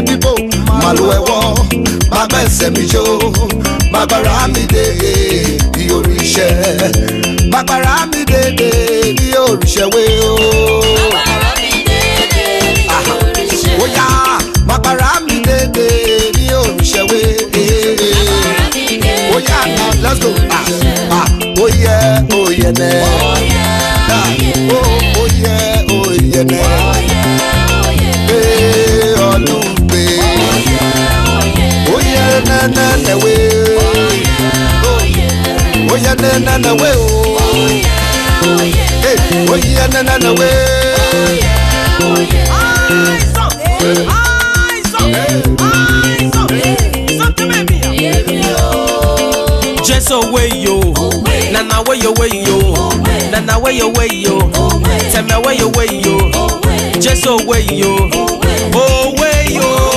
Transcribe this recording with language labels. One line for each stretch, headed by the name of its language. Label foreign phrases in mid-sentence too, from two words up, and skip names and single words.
Yoruba: bíbò máa lo ẹ̀wọ́ máa bá ẹsẹ̀ mi jó máa gbára mi dé bí oríṣẹ́ máa gbára mi dé bí oríṣẹ́ wé o. Oya máa gbára mi dé bí oríṣẹ́ wé.
English: Oya now let's go.
Yoruba: Oye nẹ. Oye nẹ. Olùgbé. Oye nẹ wé. Oye nẹ wé o. Oye nẹ wé. Just away yo, nana way away yo, nana way away yo, tell me way away yo, just away yo, away yo,